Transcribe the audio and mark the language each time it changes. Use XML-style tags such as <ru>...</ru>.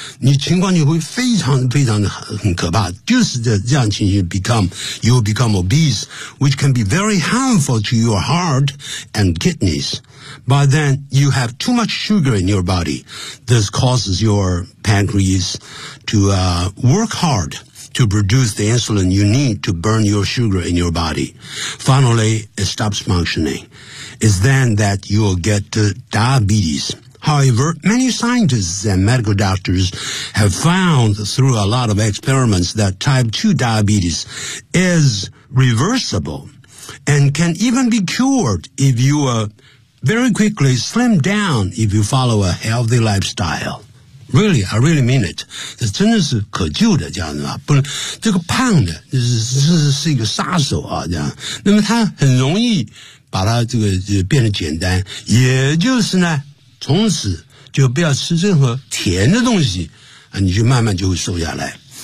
<zh>你情况就会非常非常的很可怕。就是这样情况</zh> <en>you become obese, which can be very harmful to your heart and kidneys. By then, you have too much sugar in your body. This causes your pancreas to, work hard. To produce the insulin you need to burn your sugar in your body. Finally, it stops functioning. It's then that you'll get diabetes. However, many scientists and medical doctors have found through a lot of experiments that type 2 diabetes is reversible and can even be cured if you, very quickly slim down if you follow a healthy lifestyle. Really, I really mean it.</en> <zh>这真的是可救的这样子吧。不能这个胖的是一个杀手啊这样。那么他很容易把它这个变得简单。也就是呢从此就不要吃任何甜的东西啊你就慢慢就会瘦下来。</zh>